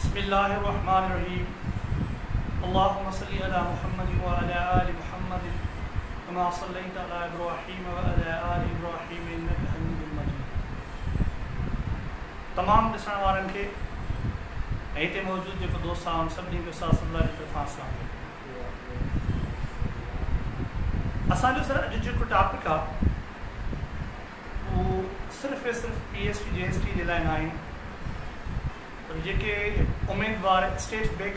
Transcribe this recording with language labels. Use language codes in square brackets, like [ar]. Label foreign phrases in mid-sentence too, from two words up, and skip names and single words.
[ar] بسم الله الرحمن الرحيم. اللهم صل على محمد وعلى آل محمد كما صليت على إبراهيم وعلى آل إبراهيم إنك حميد مجيد. [sd] तमाम ॾिसण वारनि खे ऐं हिते मौजूदु जेको दोस्त आहे उन सभिनी खे असां सल्लल्लाहु जी तरफ़ां सलाम। असांजो सर अॼु जेको टॉपिक आहे उहो सिर्फ़ु ऐं सिर्फ़ु PST JST जे लाइ न आहे, पर जेके उम्मीदवार स्टेट बैंक